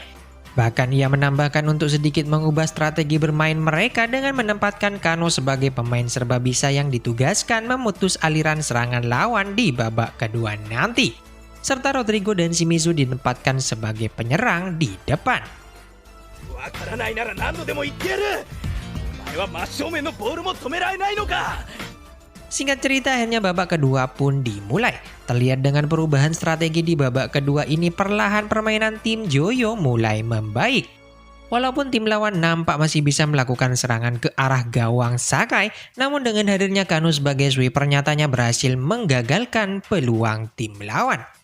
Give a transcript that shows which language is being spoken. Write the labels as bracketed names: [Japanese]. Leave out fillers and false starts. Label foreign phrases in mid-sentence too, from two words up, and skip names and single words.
[Indonesian] Bahkan ia menambahkan untuk sedikit mengubah strategi bermain mereka dengan menempatkan Kano sebagai pemain serba bisa yang ditugaskan memutus aliran serangan lawan di babak kedua nanti. Serta Rodrigo dan Shimizu ditempatkan sebagai penyerang di depan. [Japanese] わからないなら何度でも言ってやる。お前は真正面のボールも止められないのか。 [Indonesian] Singkat cerita akhirnya babak kedua pun dimulai. Terlihat dengan perubahan strategi di babak kedua ini perlahan permainan tim Joyo mulai membaik. Walaupun tim lawan nampak masih bisa melakukan serangan ke arah gawang Sakai, namun dengan hadirnya Kano sebagai sweeper nyatanya berhasil menggagalkan peluang tim lawan.